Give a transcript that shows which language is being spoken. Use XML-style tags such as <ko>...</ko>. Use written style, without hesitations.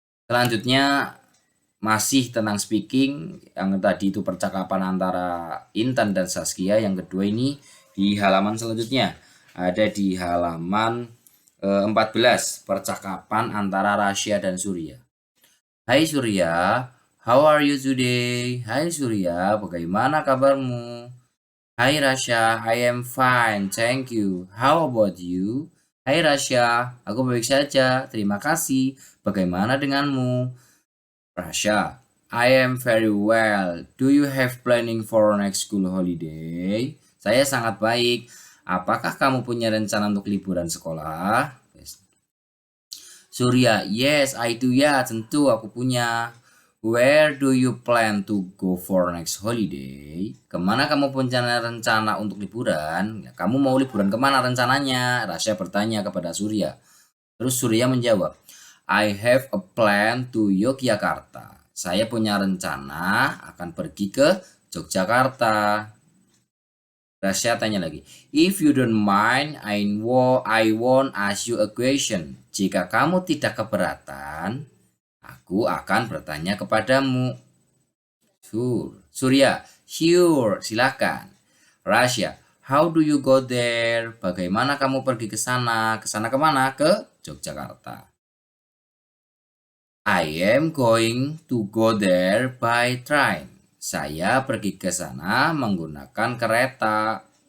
<id>Selanjutnya masih tentang speaking, yang tadi itu percakapan antara Intan dan Saskia. Yang kedua ini di halaman selanjutnya, ada di halaman 14, percakapan antara Rasya dan Surya.</id> <en>Hai Surya, how are you today? Hai Surya,</en> <id>bagaimana kabarmu?</id> <en>Hai Rasya, I am fine, thank you. How about you?</en> <id>Hai Rasya, aku baik saja, terima kasih. Bagaimana denganmu?</id> <en>Rasya, I am very well. Do you have planning for next school holiday?</en> <id>Saya sangat baik. Apakah kamu punya rencana untuk liburan sekolah? Surya,</id> <en>yes, I do</en> <id>ya, tentu aku punya.</id> <en>Where do you plan to go for next holiday?</en> <id>Kemana kamu punya rencana untuk liburan? Kamu mau liburan kemana rencananya? Rasya bertanya kepada Surya. Terus Surya menjawab,</id> <en>I have a plan to Yogyakarta.</en> <id>Saya punya rencana akan pergi ke Yogyakarta. Rasya tanya lagi,</id> <en>if you don't mind, I won't ask you a question.</en> <id>Jika kamu tidak keberatan, aku akan bertanya kepadamu. Surya,</id> <en>sure,</en> <id>silakan. Rasya,</id> <en>how do you go there?</en> <id>Bagaimana kamu pergi ke sana? Ke sana kemana?</id> <en>Ke Yogyakarta. I am going to go there by train.</en> <id>Saya pergi ke sana menggunakan kereta.</id>